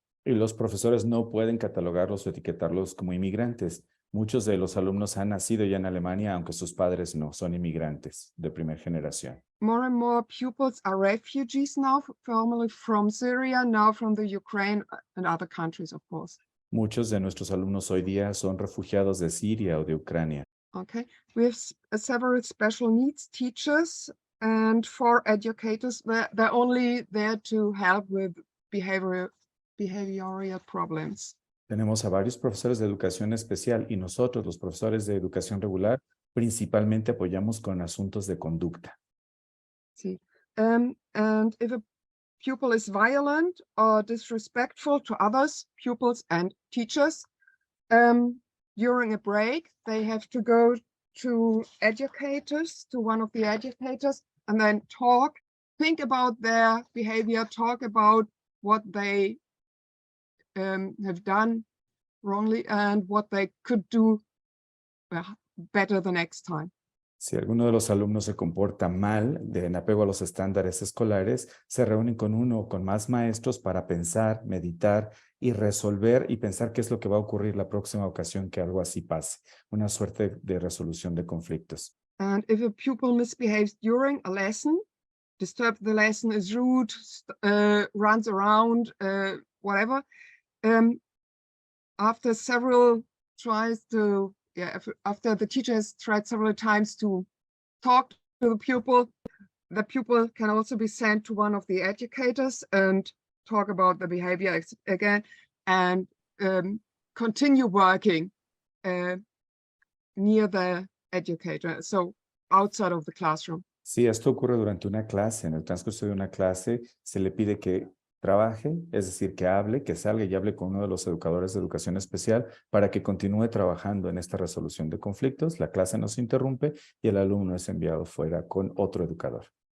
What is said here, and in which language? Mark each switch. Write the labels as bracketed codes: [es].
[es] Y los profesores no pueden catalogarlos o etiquetarlos como inmigrantes. Muchos de los alumnos han nacido ya en Alemania, aunque sus padres no, son inmigrantes de primera generación. [en] More and more pupils are refugees now, formerly from Syria, now from the Ukraine and other countries, of course. [es] Muchos de nuestros alumnos hoy día son refugiados de Siria o de Ucrania. [en] Okay, we have several special needs teachers and 4 educators. They're only there to help with behavioral problems. [es] Tenemos a varios profesores de educación especial y nosotros, los profesores de educación regular, principalmente apoyamos con asuntos de conducta. [en] See, and if a pupil is violent or disrespectful to others, pupils and teachers, during a break, they have to go to educators, to one of the educators, and then think about their behavior, talk about what they have done wrongly and what they could do better the next time. [es] Si alguno de los alumnos se comporta mal en apego a los estándares escolares, se reúnen con uno o con más maestros para pensar, meditar y resolver y pensar qué es lo que va a ocurrir la próxima ocasión que algo así pase. Una suerte de resolución de conflictos. [en] And if a pupil misbehaves during a lesson, disturbs the lesson, is rude, runs around, whatever, after several tries to, after the teacher has tried several times to talk to the pupil can also be sent to one of the educators and talk about the behavior again and continue working near the educator, so outside of the classroom. [es] Si esto ocurre durante una clase, en el transcurso de una clase, se le pide que trabaje, es decir, que hable, que salga y hable con uno de los educadores de educación especial para que continúe trabajando en esta resolución de conflictos. La clase no se interrumpe y el alumno es enviado fuera con otro educador.